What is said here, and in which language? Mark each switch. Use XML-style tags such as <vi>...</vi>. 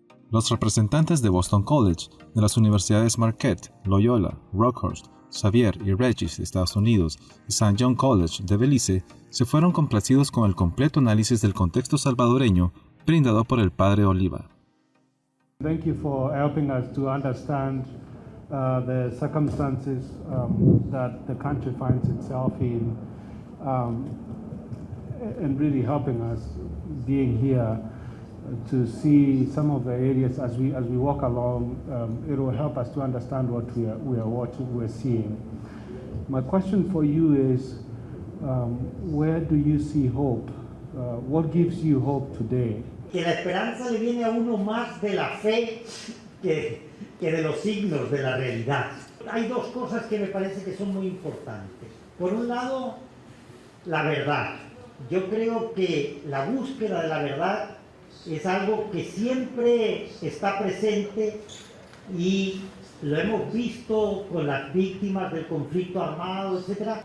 <es>Los representantes de Boston College, de las universidades Marquette, Loyola, Rockhurst, Xavier y Regis de Estados Unidos y St. John College de Belice se fueron complacidos con el completo análisis del contexto salvadoreño brindado por el padre Oliva.</es> <en>Thank you for helping us to understand the circumstances that the country finds itself in, and really helping us being here to see some of the areas as we walk along. It will help us to understand what we're seeing. My question for you is, where do you see hope? What gives you hope today?</en> <es>Que la esperanza le viene a uno más de la fe que de los signos de la realidad. Hay dos cosas que me parece que son muy importantes. Por un lado, la verdad. Yo creo que la búsqueda de la verdad es algo que siempre está presente y lo hemos visto con las víctimas del conflicto armado, etc.</es>